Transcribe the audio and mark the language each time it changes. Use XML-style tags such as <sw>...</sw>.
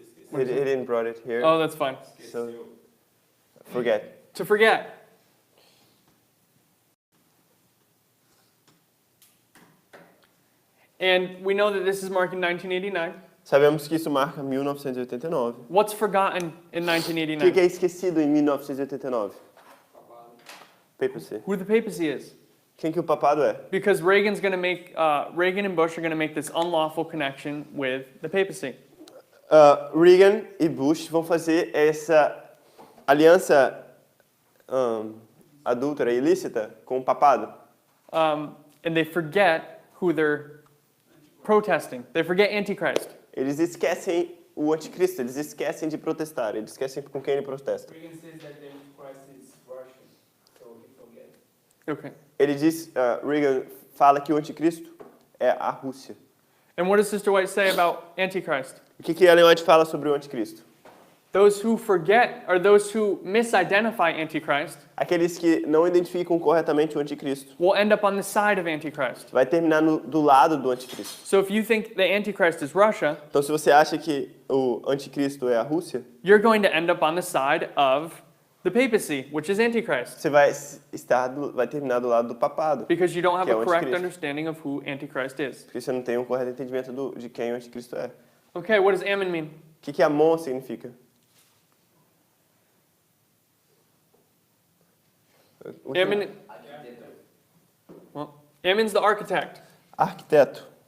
<en>He didn't brought it here, Oh, that's fine. so forget. To forget. And we know that this is marking 1989.</en> <pt>Sabemos que isso marca 1989.</pt> <en>What's forgotten in</en> <pt>O</pt> <en>1989?</en> <pt>que é esquecido em 1989? Papacy.</pt> <en>Who the papacy is.</en> <pt>Quem que o papado é?</pt> <en>Because Reagan and Bush are going to make this unlawful connection with the papacy.</en> <pt>Reagan e Bush vão fazer essa aliança adúltera, ilícita, com o papado.</pt> <en>And they forget who they're protesting. They forget Antichrist.</en> <pt>Eles esquecem o anticristo, eles esquecem de protestar, eles esquecem com quem ele protesta.</pt> <en>Reagan says that the Antichrist is Russian, so he forget. Okay.</en> <pt>Ele diz, Reagan fala que o anticristo é a Rússia.</pt> <en>And what does Sister White say about Antichrist?</en> <pt>O que Ellen White fala sobre o anticristo?</pt> <en>Those who forget, or those who misidentify Antichrist,</en> <pt>Aqueles que não identificam corretamente o anticristo.</pt> <en>will end up on the side of Antichrist.</en> <pt>Vai terminar do lado do anticristo.</pt> <en>So if you think the Antichrist is Russia,</en> <pt>Então, se você acha que o anticristo é a Rússia,</pt> <en>you're going to end up on the side of the papacy, which is Antichrist.</en> <pt>você vai terminar do lado do papado,</pt> <en>Because you don't have</en> <pt>que é</pt> <en>a</en> <pt>o</pt> <en>correct</en> <pt>anticristo.</pt> <en>understanding of who Antichrist is.</en> <pt>Porque você não tem um correto entendimento de quem o anticristo é.</pt> <en>Okay, what does Ammon mean?</en> <pt>O que Amon significa?</pt> <en>Ammon, well, Ammon's the architect.</en> <pt>Arquiteto.</pt>